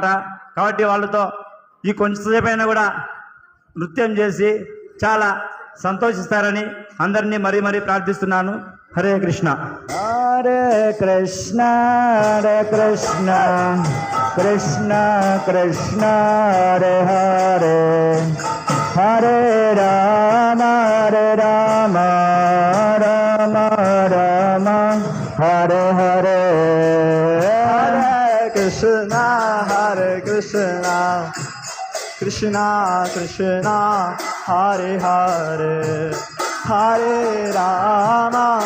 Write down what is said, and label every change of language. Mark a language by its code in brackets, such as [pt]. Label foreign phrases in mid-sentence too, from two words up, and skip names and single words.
[te] కాబట్టి వాళ్ళతో ఈ కొంచెంసేపు అయినా కూడా నృత్యం చేసి చాలా సంతోషిస్తారని అందరినీ మరీ ప్రార్థిస్తున్నాను. [sa] హరే కృష్ణ. హరే కృష్ణ, హరే కృష్ణ, కృష్ణ కృష్ణ, హరే హరే, హరే రామ, రామ రామ, హరే హరే. హరే కృష్ణ, హరే Krishna Krishna Hare Hare Hare Rama